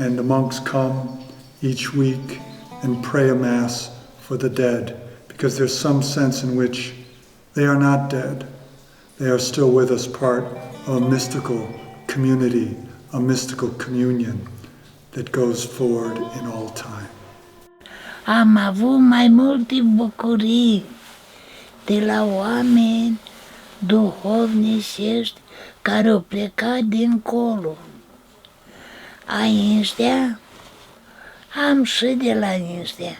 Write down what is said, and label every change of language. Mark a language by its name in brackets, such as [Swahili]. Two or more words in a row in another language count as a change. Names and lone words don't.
[English] and the monks come each week and pray a mass for the dead, because there's some sense in which they are not dead. They are still with us, part of a mystical community, a mystical communion that goes forward in all time. [Romanian] Am avut mai multe bucurii de la oameni duhovnicești care au plecat dincolo. Aiștia, am și de la niștia.